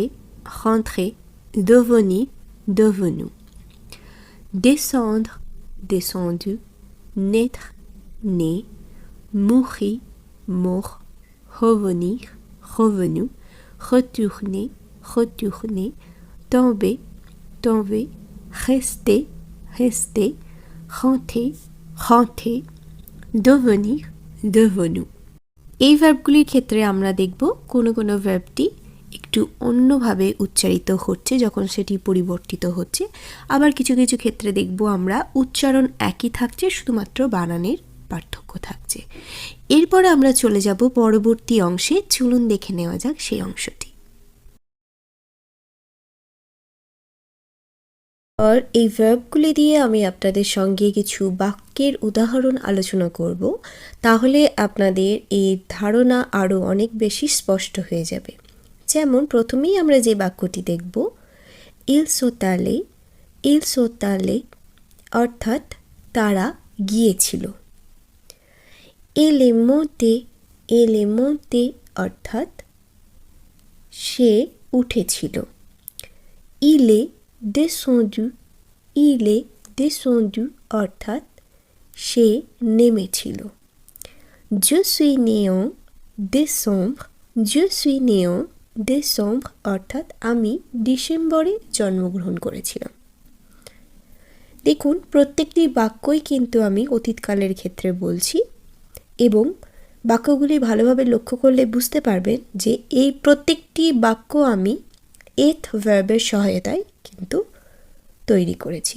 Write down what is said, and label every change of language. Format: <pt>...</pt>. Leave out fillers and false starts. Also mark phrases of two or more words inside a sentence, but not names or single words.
<fr>rentrer, devenir, devenu, descendre, descendu, naître, né, mourir, mort, revenir, revenu, retourner, retourné, tomber, tomber, rester, rester, rentrer, rentrer, devenir, devenu।</fr> <bn>এই ভার্বগুলির ক্ষেত্রে আমরা দেখব কোনো কোনো ভার্বটি একটু অন্যভাবে উচ্চারিত হচ্ছে যখন সেটি পরিবর্তিত হচ্ছে, আবার কিছু কিছু ক্ষেত্রে দেখব আমরা উচ্চারণ একই থাকছে, শুধুমাত্র বানানের পার্থক্য থাকছে। এরপর আমরা চলে যাব পরবর্তী অংশে। চলুন দেখে নেওয়া যাক সেই অংশটি। আর এই ভার্বগুলি দিয়ে আমি আপনাদের সঙ্গে কিছু বাক্যের উদাহরণ আলোচনা করব, তাহলে আপনাদের এই ধারণা আরও অনেক বেশি স্পষ্ট হয়ে যাবে। যেমন প্রথমেই আমরা যে বাক্যটি দেখব,</bn> <fr>il sont allés,</fr> <bn>অর্থাৎ তারা গিয়েছিল।</bn> <fr>elle est montée,</fr> <bn>অর্থাৎ সে উঠেছিল।</bn> <fr>il est descendu,</fr> <bn>অর্থাৎ সে নেমেছিল।</bn> <fr>je suis né en décembre,</fr> <bn>অর্থাৎ আমি ডিসেম্বরে জন্মগ্রহণ করেছিলাম। দেখুন, প্রত্যেকটি বাক্যই কিন্তু আমি অতীতকালের ক্ষেত্রে বলছি এবং বাক্যগুলি ভালোভাবে লক্ষ্য করলে বুঝতে পারবেন যে এই প্রত্যেকটি বাক্য আমি এথ ভার্বের সহায়তায় কিন্তু তৈরি করেছি।</bn>